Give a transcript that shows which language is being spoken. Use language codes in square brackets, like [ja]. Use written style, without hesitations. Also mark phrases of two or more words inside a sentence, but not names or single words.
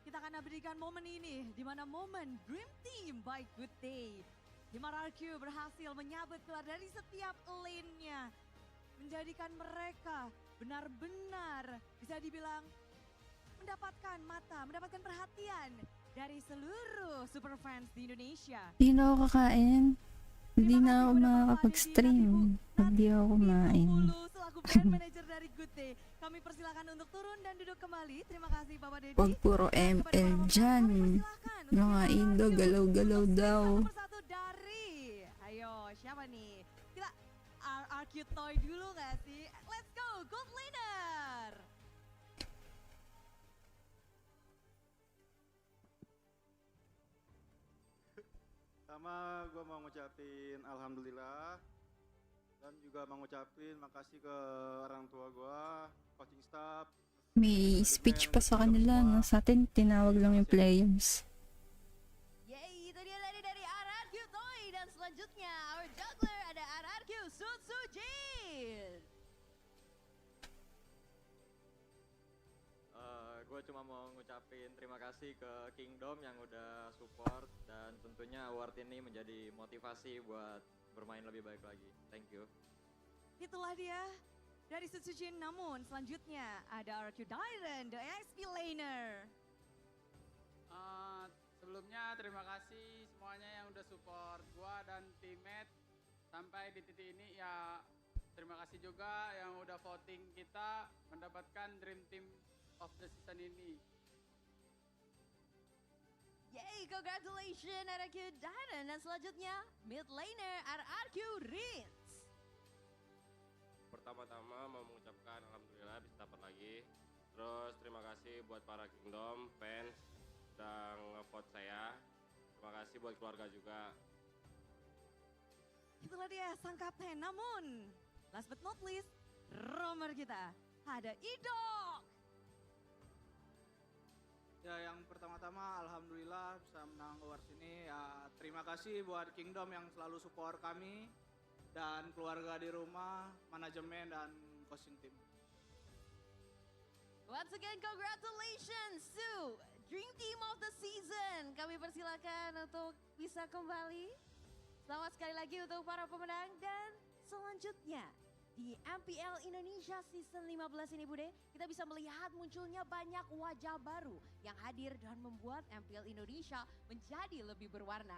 [id] kita akan berikan momen ini, di mana momen Dream Team by Good Day. Tim RRQ berhasil menyabet keluar dari setiap lane-nya, menjadikan mereka benar-benar bisa dibilang mendapatkan mata, mendapatkan perhatian dari seluruh [en] super fans [id] di Indonesia. [tl] Hindi na ako kakain. Hindi na ako makakapag-stream. Hindi ako kumain. [id] Selaku brand manager dari Good Day, kami persilakan untuk turun dan duduk kembali. Terima kasih Bapak Dedi. [tl] Huwag puro ML dyan. Mga Indo, galaw-galaw daw. [id] Persatu dari, ayo siapa nih? Kita RRQ Toy dulu gak sih? [en] Let's go, Gold Laner. [id] Pertama gue mau ngucapin alhamdulillah dan juga mau ngucapin makasih ke orang tua gue, [en] coaching staff. [tl] May speech pa sa kanila, no? Sa atin, tinawag lang yung players. [id] Yay, itu dia tadi dari RRQ Toy. Dan selanjutnya, [en] our juggler [id] ada RRQ Sutsujin. Gue cuma mau ngucapin terima kasih ke Kingdom yang udah support dan tentunya award ini menjadi motivasi buat bermain lebih baik lagi. [en] Thank you. [id] Itulah dia dari Sutsujin. Namun selanjutnya ada RRQ Dyron, [en] the XP laner. [id] Sebelumnya terima kasih semuanya yang udah support gua dan teammate sampai di titik ini ya. Terima kasih juga yang udah voting kita mendapatkan Dream Team of the season ini. Yay, congratulations RRQ Dyron. Dan selanjutnya [en] mid laner [id] RRQ Ritz. Pertama-tama mau mengucapkan alhamdulillah bisa dapat lagi. Terus terima kasih buat para Kingdom fans yang nge-vote saya. Terima kasih buat keluarga juga. Itulah dia sang kapten. Namun [en] last but not least, [id] romer kita ada Idok. Ya, yang pertama-tama alhamdulillah bisa menang awards ini. Ya, terima kasih buat Kingdom yang selalu support kami dan keluarga di rumah, manajemen dan [en] coaching team. Once again, congratulations to Dream Team of the Season. [id] Kami persilakan untuk bisa kembali. Selamat sekali lagi untuk para pemenang. Dan selanjutnya di MPL Indonesia Season 15 ini Bude, kita bisa melihat munculnya banyak wajah baru yang hadir dan membuat MPL Indonesia menjadi lebih berwarna.